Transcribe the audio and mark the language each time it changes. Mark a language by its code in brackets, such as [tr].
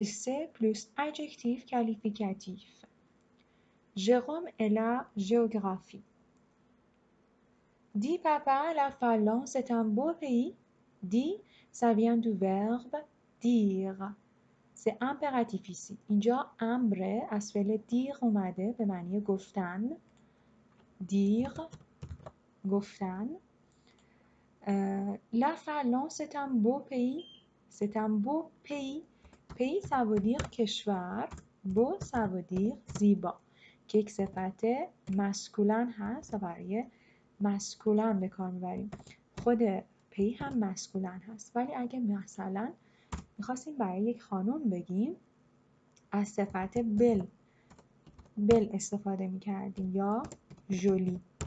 [fr] C plus adjectif qualificatif. Jérôme est la géographie. Dit papa, la Finlande, c'est un beau pays. Dit, ça vient du verbe dire. C'est impératif ici. [fa] اینجا امر از فعل دیر اومده به معنی گفتن. دیر، گفتن. [fr] La Finlande, c'est un beau pays. C'est un beau pays. pays ça veut dire کشور. beau ça veut dire زیبا. [fa] که یک صفت مسکولن هست و برای مسکولن به کار میبریم. خود پی هم مسکولن هست. ولی اگه مثلا میخواستیم برای یک خانم بگیم از صفت بل استفاده میکردیم یا جولی.